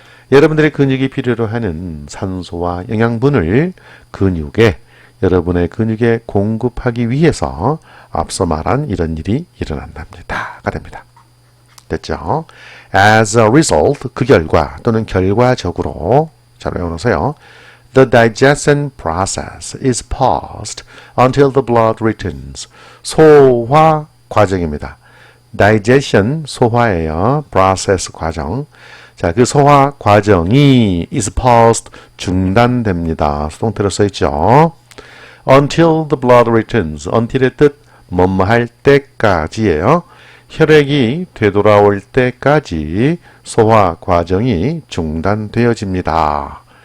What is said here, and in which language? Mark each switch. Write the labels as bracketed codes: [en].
[ko] 여러분들의 근육이 필요로 하는 산소와 영양분을 여러분의 근육에 공급하기 위해서 앞서 말한 이런 일이 일어난답니다.가 됩니다. 됐죠? As a result, 그 결과 또는 결과적으로 잘 외워놓으세요. [en] The digestion process is paused until the blood returns. [ko] 소화 과정입니다. digestion, 소화예요. process, 과정. 자, 그 소화 과정이 is paused, 중단됩니다. 수동태로 써있죠. [en] Until the blood returns. [ko] until의 뜻, 뭐뭐 할 때까지예요. 혈액이 되돌아올 때까지 소화 과정이 중단되어집니다.